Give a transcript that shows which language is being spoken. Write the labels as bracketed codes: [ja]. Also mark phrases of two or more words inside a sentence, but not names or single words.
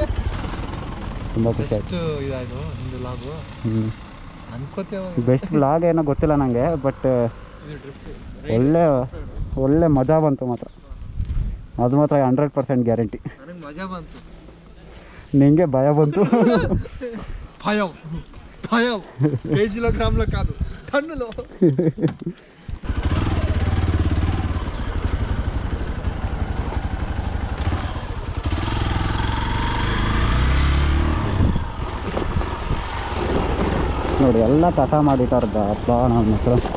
[kn] ತುಂಬ ಖುಷಿ ಆಯ್ತು. ಎಷ್ಟು ಇದಾಯ್ತು ನಿಂದು ಲಾಗು ಅನ್ಕೋತೇವ. ಬೆಸ್ಟ್ ವ್ಲಾಗ್ ಏನೋ ಗೊತ್ತಿಲ್ಲ ನನಗೆ, ಬಟ್ ಒಳ್ಳೆ ಮಜಾ ಬಂತು ಮಾತ್ರ. ಅದು ಮಾತ್ರ 100% ಗ್ಯಾರಂಟಿ. ನನಗೆ ಮಜಾ ಬಂತು, ನಿಂಗೆ ಭಯ ಬಂತು. [te] భయం భయం కేజీలో గ్రాములో కాదు, టన్నులో. [kn] ನೋಡಿ ಎಲ್ಲ ಕಸ ಮಾಡಿಟ್ಟಾರ್ದ ಅಪ್ಪ ನಮ್ಮ ಹತ್ರ.